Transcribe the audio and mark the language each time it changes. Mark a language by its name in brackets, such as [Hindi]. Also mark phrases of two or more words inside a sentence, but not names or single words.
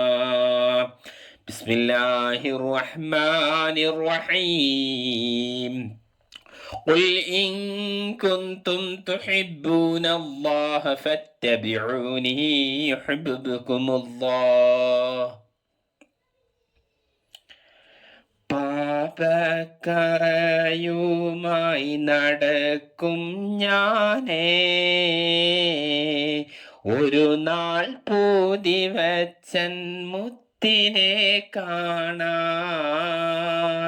[Arabic] بسم الله الرحمن الرحيم. قل إن كنتم تحبون الله فاتبعوني يحببكم الله. [Malayalam] പാപക്കറയുമായി നടക്കും ഞാനേ, ഒരു നാൾ പൂതി വച്ചൻ മുത്തിനെ കാണാൻ.